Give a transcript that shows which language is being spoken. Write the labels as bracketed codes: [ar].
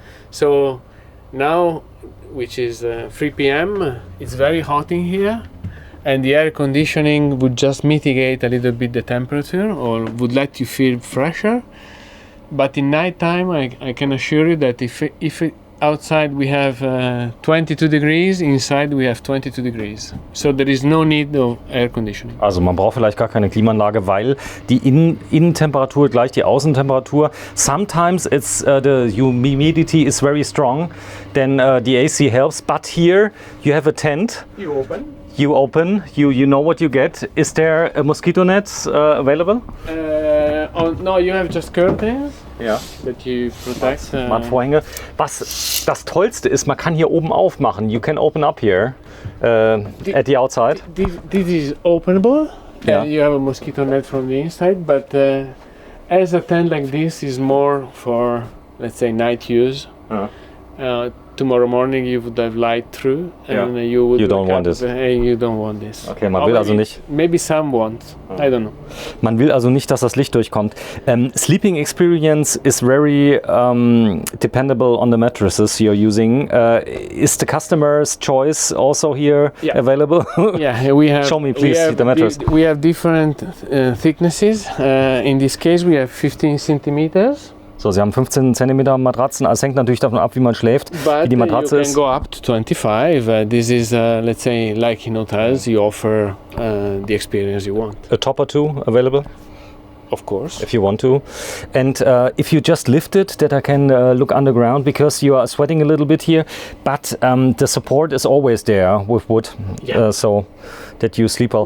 [en] So now, which is 3 p.m., it's very hot in here, and the air conditioning would just mitigate a little bit the temperature or would let you feel fresher. But in nighttime, I can assure you that if outside we have 22 degrees, inside we have 22 degrees. So there is no need of air conditioning. [de] Also man braucht vielleicht gar keine Klimaanlage, weil die Innentemperatur gleich die Außentemperatur. [en] Sometimes it's the humidity is very strong, then the AC helps. But here you have a tent. You open. You know what you get. Is there a mosquito net available? No, you have just curtains. [de] Ja. [en] That you protect. [de] Mattvorhänge. Was das Tollste ist, man kann hier oben aufmachen. [en] You can open up here at the outside. This is openable. Yeah. You have a mosquito net from the inside, but as a tent like this is more for, let's say, night use. Tomorrow morning you would have light through, and you don't want this. You don't want this. [de] Okay, man will also nicht. [en] Maybe some want. I don't know. [de] Man will also nicht, dass das Licht durchkommt. [en] Sleeping experience is very dependable on the mattresses you're using. Is the customer's choice also here available? Yeah, we have. Show me please the mattress. We have different thicknesses. In this case, we have 15 centimeters. [de] So, Sie haben 15 cm Matratzen. Es hängt natürlich davon ab, wie man schläft, wie die Matratze ist. [en] You can go up to 25. This is, let's say, like in hotels, you offer the experience you want. A top or two available? Of course. If you want to. And if you just lift it, that I can look underground, because you are sweating a little bit here, but the support is always there with wood, so that you sleep well.